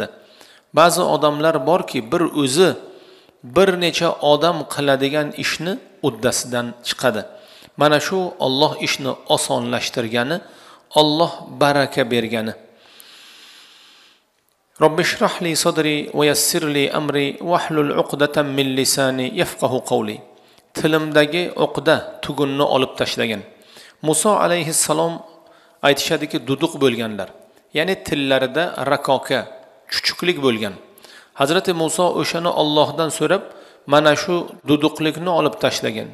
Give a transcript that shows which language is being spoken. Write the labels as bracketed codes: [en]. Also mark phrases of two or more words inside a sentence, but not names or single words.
[uz] Ba'zi odamlar borki, bir o'zi bir necha odam qiladigan ishni uddasidan chiqadi. Mana shu Alloh ishni osonlashtirgani, Alloh baraka bergani. [ar] رب اشرح لي صدري ويسر لي أمري واحلل عقدة من لساني يفقهوا قولي. [uz] Tilimdagi uqda, tugunni olib tashlagan. Musa alayhissalom aytishadiki, duduq bo'lganlar. Ya'ni tillarida rakoka, chuchuklik bo'lgan. Hazrati Musa o'shani Allohdan so'rab, mana shu duduqlikni olib tashlagan.